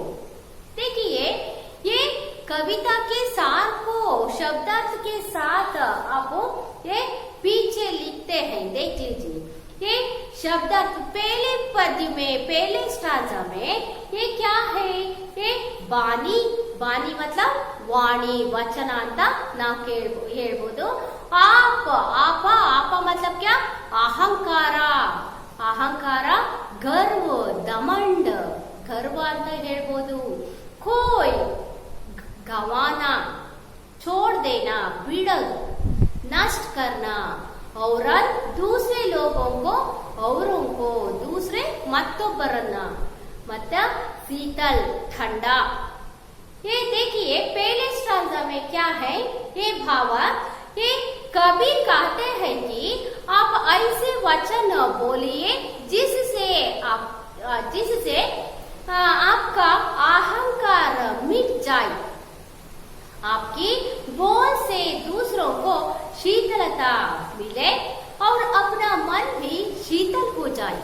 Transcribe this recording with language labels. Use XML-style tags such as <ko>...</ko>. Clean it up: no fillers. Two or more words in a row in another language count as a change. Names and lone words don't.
<hi>देखिए, ये कविता के सार को शब्दार्थ के साथ आप ये पीछे लिखते हैं. देख लीजिए, ये शब्दार्थ पहले पद्य में, पहले स्टांजा में ये क्या है? ये बानी.</hi> <kn>ಬಾನಿ ಮತ್ಲಬ್ ವಾಣಿ, ವಚನ ಅಂತ ನಾವು ಹೇಳ್ಬೋದು.</kn> <hi>आपा आपा आपा मतलब क्या? अहंकार.</hi> <kn>ಅಹಂಕಾರ, ಗರ್ವ, ದಮಂಡ, ಗರ್ವ ಅಂತ ಹೇಳ್ಬೋದು.</kn> <hi>खोय, गँवाना, छोड़ देना, ಬಿಡೋದು. नष्ट करना, और दूसरे लोगों को, औरों को, दूसरे ಮತ್ತೊಬ್ಬರನ್ನ. ಮತ್ತೆ शीतल, ठंडा. ये देखिए, पहले स्टांजा में क्या है? ये भावार्थ, ये कबीर कहते हैं कि आप ऐसे वचन बोलिए जिससे आपका अहंकार मिट जाए, आपकी बोल से दूसरों को शीतलता मिले और अपना मन भी शीतल हो जाए.</hi>